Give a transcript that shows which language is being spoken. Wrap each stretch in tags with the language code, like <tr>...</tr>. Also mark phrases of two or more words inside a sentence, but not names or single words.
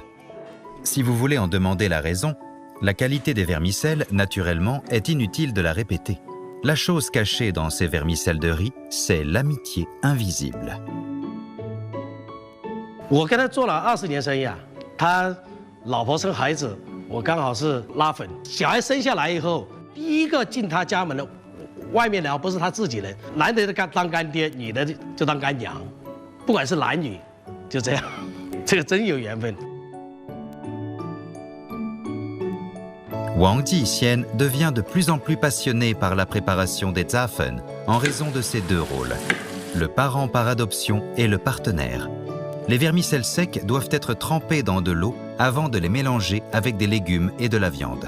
<fr>Si vous voulez en demander la raison, la qualité des vermicelles, naturellement, est inutile de la répéter. La chose cachée dans ces vermicelles de riz, c'est l'amitié invisible.</fr> <zh>我跟他做了20年生意啊，他老婆生孩子，我刚好是拉粉。小孩生下来以后，第一个进他家门的。外面的不是他自己人，男的当干爹，女的就当干娘，不管是男女，就这样，这个真有缘分。</zh> <fr>Wang Jixian devient de plus en plus passionné par la préparation des Zapfen en raison de ses 2 rôles, le parent par adoption et le partenaire. Les vermicelles secs doivent être trempées dans de l'eau avant de les mélanger avec des légumes et de la viande.</fr>